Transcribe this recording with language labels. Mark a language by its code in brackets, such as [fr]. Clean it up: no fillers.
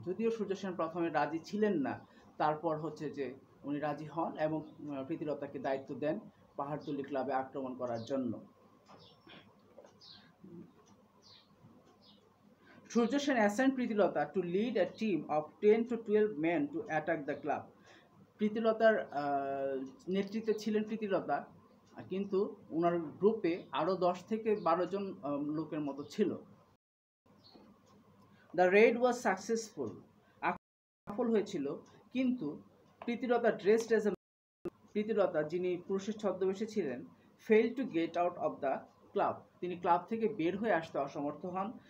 [bn] যদিও সূর্য সেন প্রথমে রাজি ছিলেন না, তারপর হচ্ছে যে উনি রাজি হন এবং প্রীতিলতাকে দায়িত্ব দেন পাহাড়তলি ক্লাবে আক্রমণ করার জন্য। [en] Surya Sen assigned Pritilata to lead a team of 10 to 12 men to attack the club. [bn] প্রীতিলতার নেতৃত্বে ছিলেন প্রীতিলতা, কিন্তু ওনার গ্রুপে আরও 10 থেকে 12 জন লোকের মতো ছিল। [en] the raid was successful, [bn] সফল হয়েছিল, কিন্তু [en] Pritilata dressed as a, [bn] Pritilata যিনি পুরুষের ছদ্মবেশে ছিলেন, [en] fail to get out of the club, [bn] তিনি ক্লাব থেকে বের হয়ে আসতে অসমর্থ হন।